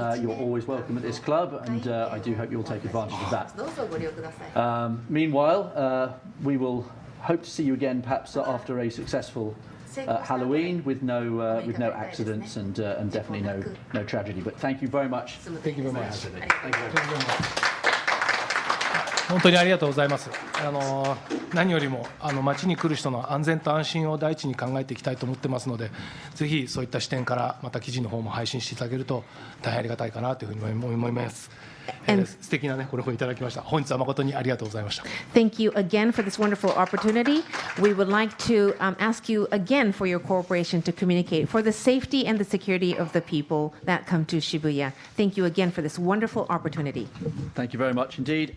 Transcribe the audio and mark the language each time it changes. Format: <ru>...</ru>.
<en>You're always welcome at this club, and I do hope you'll take advantage of that. Meanwhile, we will hope to see you again, perhaps after a successful Halloween with no accidents and definitely no tragedy. But thank you very much. Thank you very much. Thank you very much.</en> <ja>本当にありがとうございます。何よりも町に来る人の安全と安心を第一に考えていきたいと思ってますので、ぜひそういった視点からまた記事の方も配信していただけると大変ありがたいかなというふうに思います。素敵なご録音いただきました。本日は誠にありがとうございました。</ja> <en>Thank you again for this wonderful opportunity. We would like to ask you again for your cooperation to communicate for the safety and the security of the people that come to Shibuya. Thank you again for this wonderful opportunity. Thank you very much indeed.</en>